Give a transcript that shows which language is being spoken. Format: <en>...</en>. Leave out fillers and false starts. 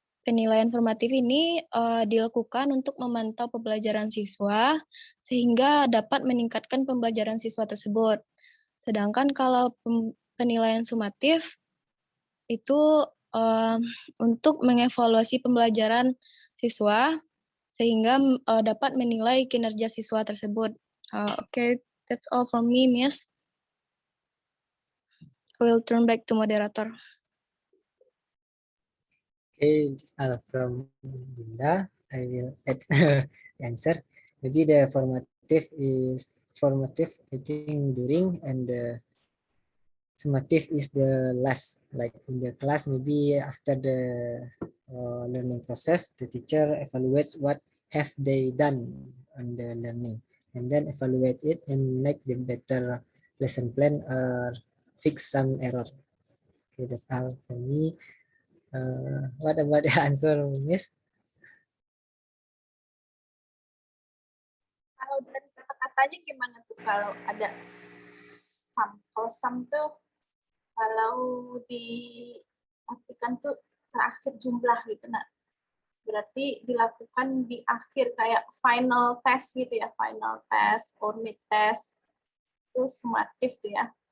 <id>penilaian formatif ini dilakukan untuk memantau pembelajaran siswa sehingga dapat meningkatkan pembelajaran siswa tersebut. Sedangkan kalau penilaian sumatif itu untuk mengevaluasi pembelajaran siswa sehingga dapat menilai kinerja siswa tersebut.</id> <en>Okay, that's all from me, Miss. I will turn back to moderator. Okay, from Dinda, I will add the answer. Maybe the formative is formative, I think, during, and the summative is the last, like in the class, maybe after the learning process, the teacher evaluates what have they done on the learning, and then evaluate it and make the better lesson plan or fix some error. Okay, that's all for me. What about the answer, Miss?</en> <id>Kalau dari kata-katanya gimana tuh kalau ada sum? Kalau sum tuh kalau diartikan tuh terakhir jumlah gitu, nah berarti dilakukan di akhir kayak final test gitu ya,</id> <en>final test or mid test</en> <id>itu summative tuh ya.</id>